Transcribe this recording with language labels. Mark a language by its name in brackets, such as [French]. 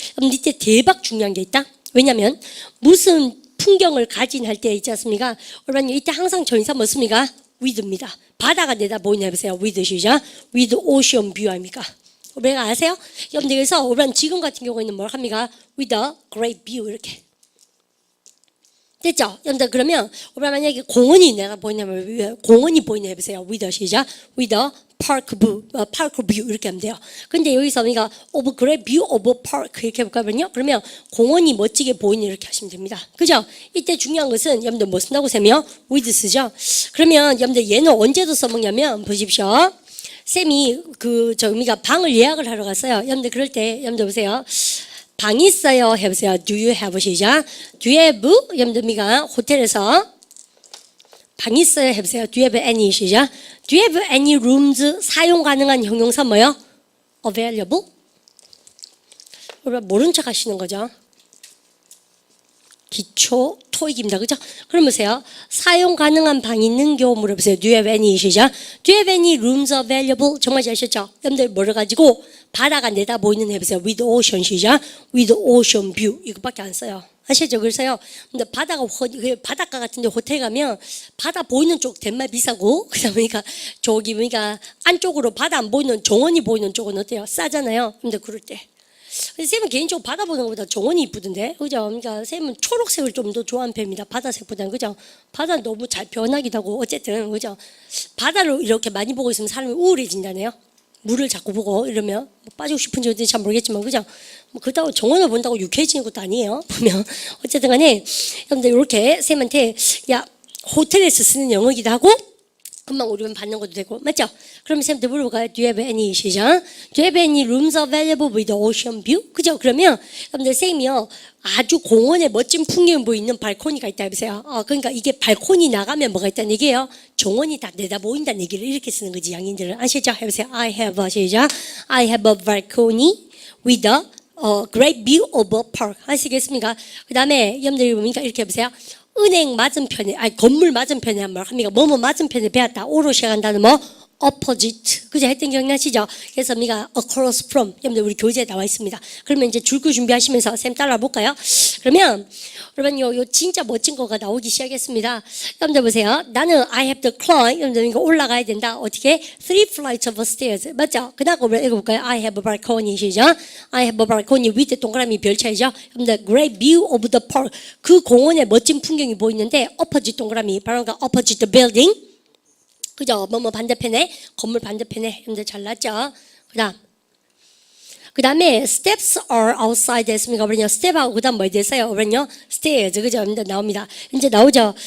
[Korean] 그럼 이때 대박 중요한 게 있다. 왜냐하면 무슨 풍경을 가진 할 때 있지 않습니까? 여러분 이때 항상 전사 뭐습니까? with입니다. 바다가 내다 보이냐 해보세요. with 시작. [English] with ocean view [Korean] 아닙니까? 오브라가 아세요? 여러분들 그래서 오브라는 지금 같은 경우에는 뭘 합니까? [English] With a great view 이렇게 됐죠? [Korean] 여러분들 그러면 오브라 만약에 공원이 내가 보이냐면 공원이 보이냐 해보세요. [English] With a [Korean] 시작. [English] With a park view [Korean] 이렇게 하면 돼요. 근데 여기서 우리가 [English] of great view of park [Korean] 이렇게 해볼까요? 그러면 공원이 멋지게 보이는 이렇게 하시면 됩니다. 그죠? 이때 중요한 것은 여러분들 뭐 쓴다고 세면 with 쓰죠? 그러면 여러분들 얘는 언제도 써먹냐면 보십시오. 쌤이 우리가 방을 예약을 하러 갔어요. 여러분들 그럴 때 여러분들 보세요. 방 있어요 해보세요. [English] Do you have [Korean] 시작. [English] Do you have [Korean] 여러분들 우리가 호텔에서 방 있어요 해보세요. [English] Do you have any [Korean] 시작. [English] Do you have any rooms [Korean] 사용 가능한 형용사 뭐요? Available. 모른 척 하시는 거죠. 기초 토익입니다. 그죠? 그럼 보세요. 사용 가능한 방 있는 경우 물어보세요. [English] Do you have any [Korean] 시작. [English] Do you have any rooms available? [Korean] 정말 잘 하셨죠? 여러분들 뭐를 가지고 바다가 내다 보이는 해보세요. [English] With ocean [Korean] 시작. [English] With ocean view [Korean] 이것밖에 안 써요. 아시죠? 그래서요. 근데 바닷가 같은데 호텔 가면 바다 보이는 쪽 대만 비싸고 그다음에 저기 안쪽으로 바다 안 보이는 정원이 보이는 쪽은 어때요? 싸잖아요. 근데 그럴 때. 쌤은 개인적으로 바다 보는 것보다 정원이 이쁘던데, 그죠? 그러니까 쌤은 초록색을 좀 더 좋아하는 편입니다. 바다색보다는, 그죠? 바다는 너무 잘 변하기도 하고, 어쨌든, 그죠? 바다를 이렇게 많이 보고 있으면 사람이 우울해진다네요. 물을 자꾸 보고 이러면 뭐 빠지고 싶은지 어딘지 잘 모르겠지만, 그죠? 뭐 그렇다고 정원을 본다고 유쾌해지는 것도 아니에요. 보면 어쨌든 간에 여러분들 이렇게 쌤한테 야 호텔에서 쓰는 영어이기도 하고. 금방 우리만 받는 것도 되고 맞죠? 그러면 쌤한테 물어볼까요? [English] Do you have any [Korean] 시작? [English] Do you have any rooms available with ocean view? [Korean] 그죠? 그러면 여러분들 쌤이요 아주 공원에 멋진 풍경이 보이는 발코니가 있다 해보세요. 그러니까 이게 발코니 나가면 뭐가 있다는 얘기예요? 정원이 다 내다 보인다는 얘기를 이렇게 쓰는 거지 양인들은 아시죠? 해보세요. [English] I have a [Korean] 시작. [English] I have a balcony with a great view of a park. [Korean] 아시겠습니까? 그 다음에 여러분들이 보니까 이렇게 해보세요. 은행 맞은편에, 건물 맞은편에 한 말 합니까? 뭐뭐 맞은편에 배웠다. 오로 시작한다는 뭐? opposite. 그죠? 했던 기억나시죠? 그래서 우리가 across from. 여러분들 우리 교재에 나와 있습니다. 그러면 이제 줄거 준비하시면서 쌤 따라와 볼까요? 그러면 여러분 요 진짜 멋진 거가 나오기 시작했습니다. 여러분들 보세요. 나는 [English] I have to climb. [Korean] 여러분들 이거 올라가야 된다. 어떻게? [English] 3 flights of stairs. [Korean] 맞죠? 그 다음 거 읽어볼까요? [English] I have a balcony. [Korean] 시작. [English] I have a balcony with [Korean] 동그라미 별차이죠? 여러분들 [English] great view of the park. [Korean] 그 공원에 멋진 풍경이 보이는데 opposite 동그라미. 바로 [English] opposite the building. [Korean] 그죠? 뭐뭐 반대편에 건물 반대편에 여러분들 잘났죠? 그 다음에 [English] steps are outside [Korean] 했습니까? 그러면 step하고 그 다음 뭐 됐어요? 그러면 stairs 그죠? 나옵니다. 이제 나오죠?